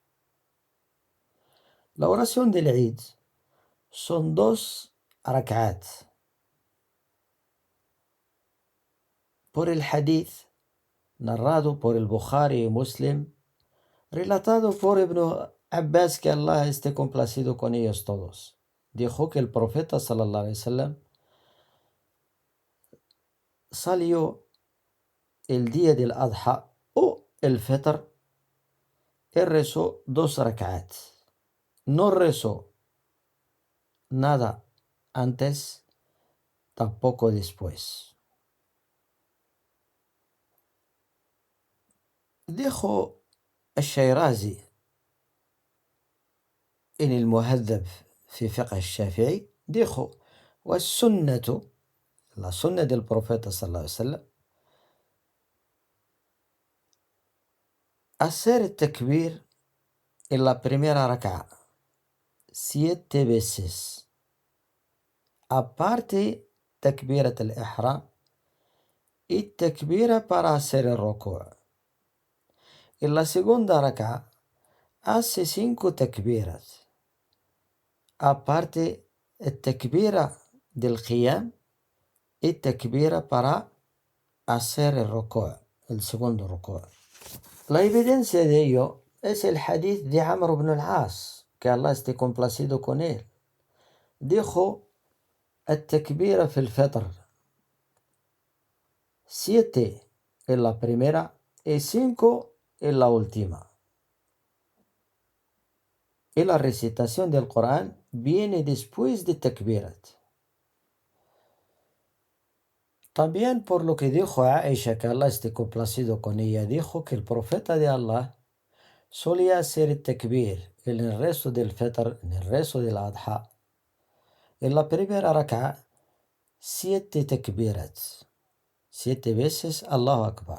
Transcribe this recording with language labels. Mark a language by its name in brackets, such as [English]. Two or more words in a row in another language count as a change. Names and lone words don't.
[Spanish] La oración del Eid son 2 rak'at. Por el hadith narrado por el Bukhari y Muslim, relatado por Ibn Abbas, que Allah esté complacido con ellos todos, dijo que el profeta [Arabic] صلى الله عليه وسلم [Spanish] salió el día del Adha o el Fitr y rezó 2 rak'at. No rezó nada antes, tampoco después. Dijo الشيرازي en المهذب في فقه الشافعي, dijo: والسنة, la sunna del profeta [Arabic] صلى الله عليه وسلم, [Spanish] hacer takbir en la primera rak'a 7 veces, aparte [Arabic] تكبيرة الإحرام [Spanish] y takbira para hacer el ruku'. En la segunda rak'a hace 5 takbiras, aparte التكبيرة del qiyam y takbira para hacer el ruku', el segundo ruku'. La evidencia de ello es el hadith de Amr ibn al-As, que Allah esté complacido con él. Dijo: [Arabic] التكبيرة في الفطر [Spanish] 7 en la primera y 5 en la última. Y la recitación del Corán viene después de takbirat. También por lo que dijo Aisha, que Allah esté complacido con ella, dijo que el profeta de Allah solía hacer el takbir en el rezo del Fitr, en el rezo del Adha, en la primera rak'a 7 takbirat, 7 veces [Arabic] الله أكبر.